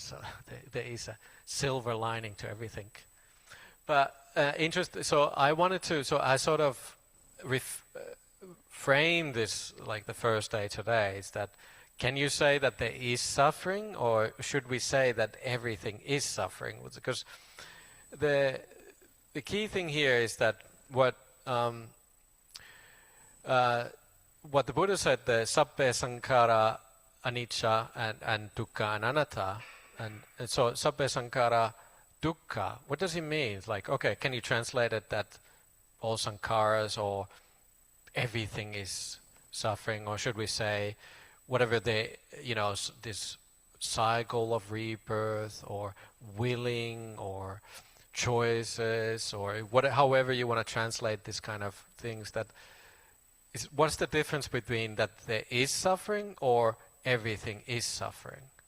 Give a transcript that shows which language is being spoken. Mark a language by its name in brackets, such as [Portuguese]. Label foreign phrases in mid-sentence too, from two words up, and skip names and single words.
[English] So there is a silver lining to everything. But so I wanted to, so I sort of frame this like the first day today, is that, can you say that there is suffering, or should we say that everything is suffering? Because the key thing here is that what the Buddha said, the [Pali] sabbe sankhara anicca [English] and dukkha and anatta, and so [Pali] sabbe sankhara dukkha, [English] what does he mean? Like, okay, can you translate it that all sankharas or everything is suffering, or should we say whatever this cycle of rebirth or willing or choices, or however you want to translate this kind of things, that is, what's the difference between that there is suffering or everything is suffering?